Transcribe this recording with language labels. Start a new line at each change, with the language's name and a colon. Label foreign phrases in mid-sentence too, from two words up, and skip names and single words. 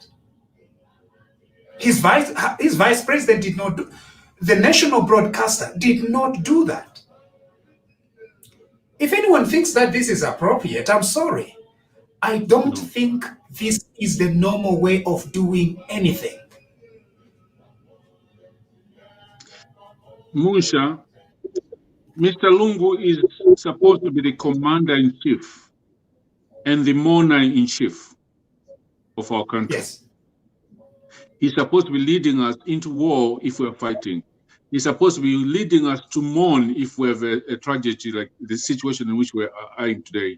English: His vice president did not do. The national broadcaster did not do that. If anyone thinks that this is appropriate, I'm sorry. I don't think this is the normal way of doing anything. Musha, Mr. Lungu is supposed to be the commander-in-chief and the mourner-in-chief of our country. Yes. He's supposed to be leading us into war if we're fighting. He's supposed to be leading us to mourn if we have a tragedy like the situation in which we are in today.